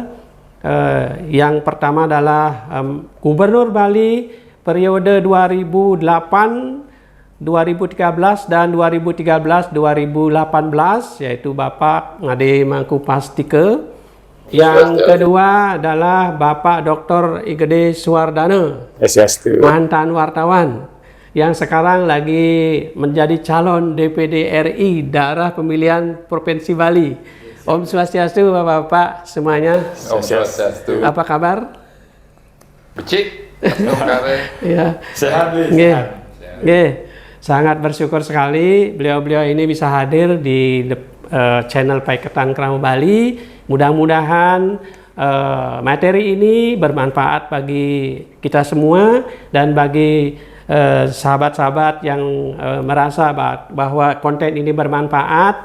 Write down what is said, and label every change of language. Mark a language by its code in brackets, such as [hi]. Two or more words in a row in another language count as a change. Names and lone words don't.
[id] Yang pertama adalah Gubernur Bali periode 2008, 2013 dan 2013-2018, yaitu Bapak Ngade Mangku Pastike. Yang kedua adalah Bapak Dr. Igede Suwardana, mantan wartawan yang sekarang lagi menjadi calon DPD RI daerah pemilihan Provinsi Bali. [ban] Om Swastiastu [id] Bapak-bapak semuanya. [ban] Om Swastiastu. [id] Apa kabar? [ban] Becik. [id] Ya. Sehat. Sangat bersyukur sekali beliau-beliau ini bisa hadir di channel Paiketan Keramo Bali. Mudah-mudahan materi ini bermanfaat bagi kita semua dan bagi sahabat-sahabat yang merasa bahwa konten ini bermanfaat.